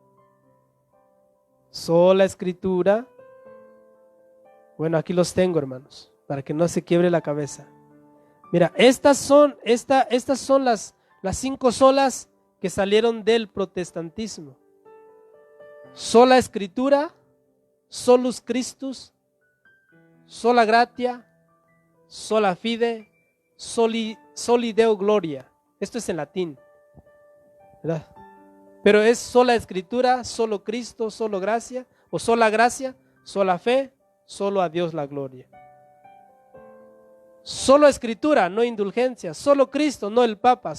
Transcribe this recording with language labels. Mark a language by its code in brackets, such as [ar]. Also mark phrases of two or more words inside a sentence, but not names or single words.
[es] Sola Escritura. Bueno, aquí los tengo, hermanos, para que no se quiebre la cabeza. Mira, estas son las 5 solas que salieron del protestantismo. Sola Escritura, [la] solus Christus, sola gratia, sola fide, soli Deo gloria. [es] Esto es en latín, ¿verdad? Pero es sola Escritura, solo Cristo, solo gracia, o sola gracia, sola fe, solo a Dios la gloria. Solo Escritura, no indulgencias. Solo Cristo, no el Papa.